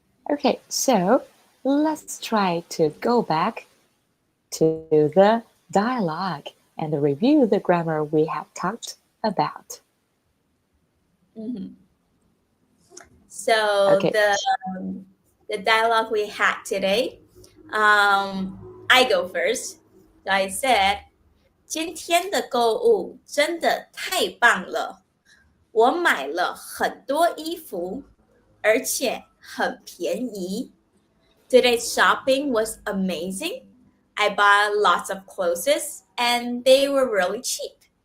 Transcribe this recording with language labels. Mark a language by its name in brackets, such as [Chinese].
[English] Okay, so let's try to go back to the dialogue and review the grammar we have talked about. So Okay. the dialogue we had today, I go first. So I said, [Chinese] 今天的购物真的太棒了，我买了很多衣服，而且很便宜。 [English] Today's shopping was amazing. I bought lots of clothes and they were really cheap.